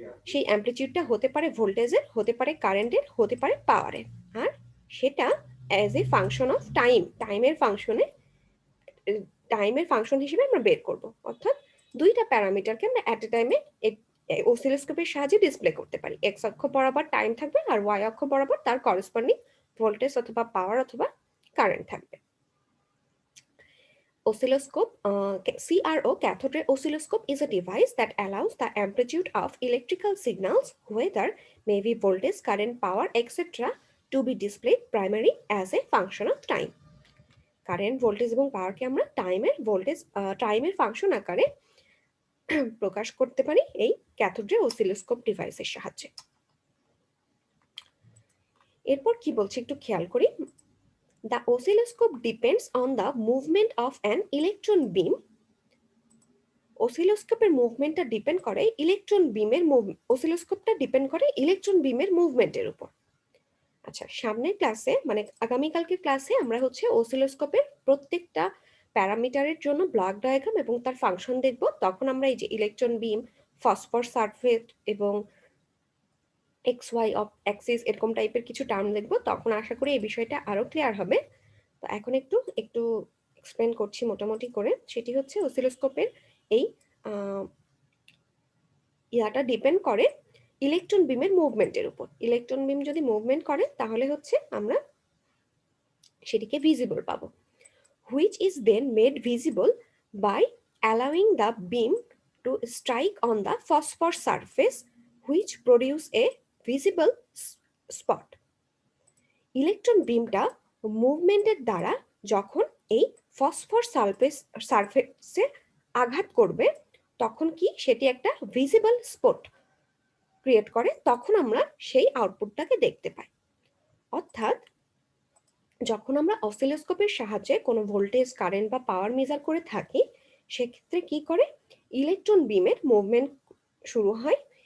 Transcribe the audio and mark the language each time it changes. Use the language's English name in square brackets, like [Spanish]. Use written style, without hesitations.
[Bangla] সেই অ্যাম্প্লিটিউডটা হতে পারে ভোল্টেজের, হতে পারে কারেন্টের, হতে পারে পাওয়ারের, আর সেটা অ্যাজ এ ফাংশন অফ টাইমের ফাংশনে টাইমের ফাংশন হিসেবে আমরা বের করব। অর্থাৎ দুইটা প্যারামিটারকে আমরা অ্যাট এ টাইমে অসিলোস্কোপের সাহায্যে ডিসপ্লে করতে পারি। এক্স অক্ষ বরাবর টাইম থাকবে আর ওয়াই অক্ষ বরাবর তার করেসপন্ডিং ভোল্টেজ অথবা পাওয়ার অথবা কারেন্ট থাকবে। [English] Oscilloscope, CRO, cathode ray oscilloscope, is a device that allows the amplitude of electrical signals, whether may be voltage, current, power, etc., to be displayed primarily as a function of time. [Bangla] Current, voltage এবং পাওয়ারকে আমরা টাইমের function আকারে প্রকাশ করতে পারি এই cathode ray oscilloscope ডিভাইসের সাহায্যে। এরপর কি বলছে একটু খেয়াল করি। [English] The oscilloscope depends on the movement of an electron beam. [Bangla] অসিলোস্কোপের মুভমেন্টটা depend করে অসিলোস্কোপটা ডিপেন্ড করে ইলেকট্রন বিমের মুভমেন্টের উপর। আচ্ছা, সামনের ক্লাসে মানে আগামীকালকের ক্লাসে আমরা হচ্ছে অসিলোস্কোপের প্রত্যেকটা প্যারামিটারের জন্য ব্লক ডায়াগ্রাম এবং তার ফাংশন দেখব। তখন আমরা এই যে ইলেকট্রন বিম, ফসফর সারফেস এবং এক্স ওয়াই অ্যাক্সিস এরকম টাইপের কিছু টার্ম দেখব। তখন আশা করি এই বিষয়টা আরো ক্লিয়ার হবে। তো এখন একটু এক্সপ্লেন করছি মোটামুটি করে। সেটি হচ্ছে অসিলোস্কোপের এই ইয়াটা ডিপেন্ড করে ইলেকট্রন বিমের মুভমেন্টের উপর। ইলেকট্রন বিম যদি মুভমেন্ট করে তাহলে হচ্ছে আমরা সেটিকে ভিজিবল পাবো, [English] which is then made visible by allowing the beam to strike on the phosphor surface, which produce a visible spot. [Bangla] Electron বিমটা মুভমেন্টের দ্বারা যখন এই ফসফর সারফেসে আঘাত করবে তখন কি সেটি একটা ভিজিবল স্পট ক্রিয়েট করে, তখন আমরা সেই আউটপুটটাকে দেখতে পাই। অর্থাৎ যখন আমরা অসিলোস্কোপের সাহায্যে কোনো ভোল্টেজ, কারেন্ট বা পাওয়ার মেজার করে থাকি, সেক্ষেত্রে কি করে ইলেকট্রন বিমের মুভমেন্ট শুরু হয়।